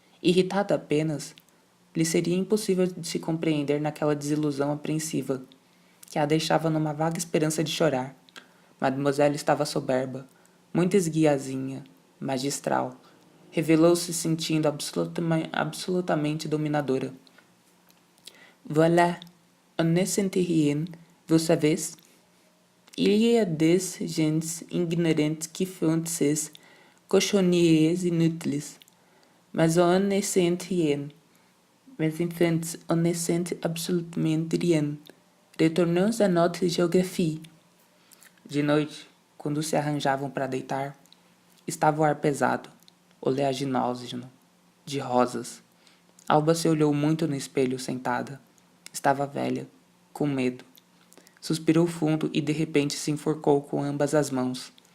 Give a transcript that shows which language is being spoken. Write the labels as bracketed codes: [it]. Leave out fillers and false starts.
[pt] Irritada apenas, lhe seria impossível de se compreender naquela desilusão apreensiva, que a deixava numa vaga esperança de chorar. Mademoiselle estava soberba, muito esguiazinha, magistral. Revelou-se sentindo absolutamente dominadora. [fr] Voilà, on ne sent rien, vous savez? Il y a des gens ignorantes qui font ces cochonneries inutiles, mas on ne sent rien. Mes enfants, on ne sent absolument rien. Retournons à notre géographie. [pt] De noite, quando se arranjavam para deitar, estava o ar pesado, oleaginógeno, de rosas. Alba se olhou muito no espelho sentada. Estava velha, com medo. Suspirou fundo e de repente se enforcou com ambas as mãos.